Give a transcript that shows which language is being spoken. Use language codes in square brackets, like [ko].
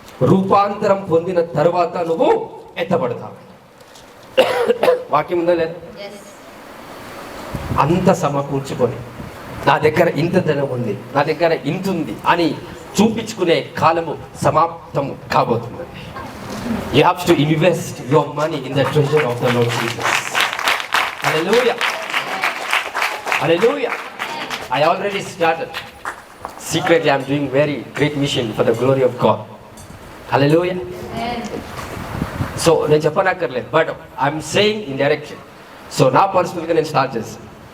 [te] రూపాంతరం పొందిన తర్వాత నువ్వు ఎత్తబడతావు. వాక్యం ఉందా లేదా? అంత సమకూర్చుకొని నా దగ్గర ఇంత ధనం ఉంది, నా దగ్గర ఇంత ఉంది అని చూపించుకునే కాలము సమాప్తం కాబోతుందండి. [en] You have to invest your money in the treasure of the Lord Jesus. Hallelujah. Hallelujah. I already started. Secretly, I'm doing very great mission for the glory of God. Hallelujah. [te] So, నేను చెప్పనక్కర్లేదు, [en] But I'm saying in direction. [te] So నా పర్సనల్గా నేను start చేస్తాను.